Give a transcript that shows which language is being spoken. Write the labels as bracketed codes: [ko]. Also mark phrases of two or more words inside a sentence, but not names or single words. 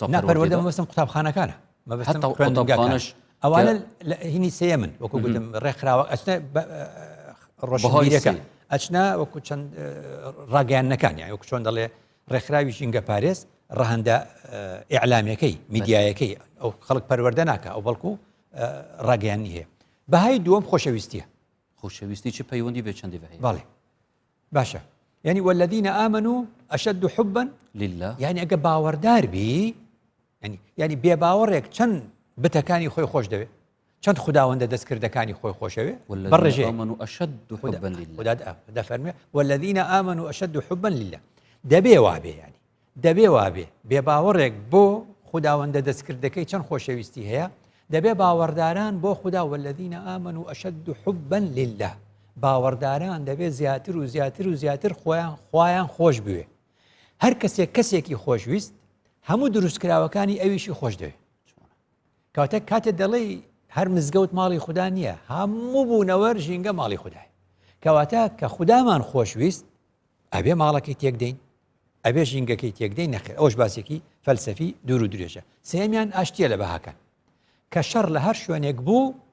[ckb] پەروەردە مەبەستم قوتابخانەکانە مەبەستم خوێندنگەکانش ئەوانە هینی سێمن وەکو گوتم ڕێکخراوە ئەچنە ڕۆژهۆیەکە ئەچنا وەکو چەند ڕاگەیاندنەکان یان وەکو چۆن دەڵێ ڕێکخراوی ژینگە پارێز ڕەهەندە ئیعلامەکەی میدیایەکەی ئەو خەڵک پەروەردە ناکە ئەو بەڵکو ڕاگەیاندنی هەیە بەهای دووەم خۆشەویستیە خۆشەویستی چه پەیوەندی بێ چەندی بەهەیە بەڵێ باشە یعنی [ar] والذین آمنوا أشد حبا لله [ckb] یعنی ئەگە باوەڕدار بی ینی بێباوەڕێک چەند بتەکانی خۆی خۆش دەوێت چەند خداوەندە دەستکردەکانی خۆی خۆشەوێ [ar] بەڕێژێ آمنوا أشد حبا لله [ckb] دەفەرمێ [ar] والذین آمنوا أشد حبا لله [ckb] دەبێ وابێ ینی دەبێ وابێ بێباوەڕێک بۆ خداوەندە دەستکردەکەی چەند خۆشەویستی هەیە دەبێ باوەڕداران بۆ خدا [ar] والذین آمنوا أشد حبا لله [ckb] باوەڕداران دەبێ زیاتر و زیاتر و زیاتر خۆیان خۆش بوێ هەر کەسێکی خۆشویست هەموو دروستکراوەکانی ئەویشی خۆش دەوێت کەواتە کاتێ دەڵێ هەر مزگەوت ماڵی خوددا نییە هەموو بوونەوە ژینگە ماڵی خوددای کەواتە کە خودامان خۆشویست ئەبێ ماڵەکەی تێکدەین ئەبێ ژینگەکەی تێکدەین نەخێر ئەوش باسێکی فەلسەفی دوور و درێژە سێمیان ئاشتیە لە بەهاکان کە شەڕ لە هەر شوێنێک بوو